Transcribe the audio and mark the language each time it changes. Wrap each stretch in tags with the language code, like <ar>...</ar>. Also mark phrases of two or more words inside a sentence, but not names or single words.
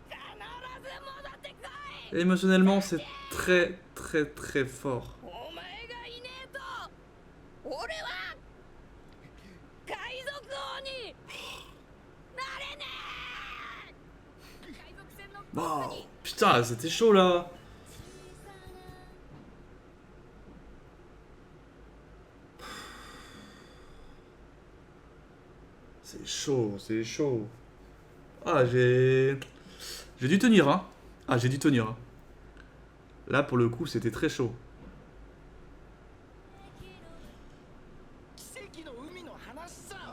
<fr>Émotionnellement, c'est très, très, très fort.</fr> <ja>になれねえ。海賊船のトップ</ja> <fr>Oh,</fr> <ja>に</ja> <fr>putain, là, c'était chaud là. C'est chaud, c'est chaud. Ah, j'ai dû tenir, hein. Ah, j'ai dû tenir, hein. Là, pour le coup, c'était très chaud.</fr> <ja>奇跡の海の話さ。</ja>